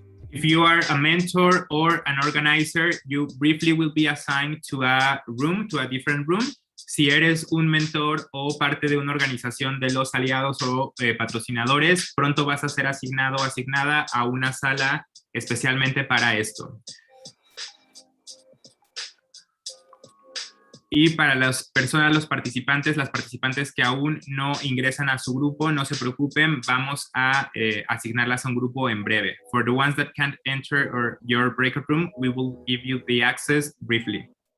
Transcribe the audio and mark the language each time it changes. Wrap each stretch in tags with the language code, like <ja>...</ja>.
<en>If you are a mentor or an organizer, you briefly will be assigned to a room, to a different room.</en> <es>Si eres un mentor o parte de una organización de los aliados o patrocinadores, pronto vas a ser asignado o asignada a una sala especialmente para esto. Y para las personas, las participantes que aún no ingresan a su grupo, no se preocupen, vamos a asignarlas a un grupo en breve.</es> <en>For the ones that can't enter your breakout room, we will give you the access briefly.</en>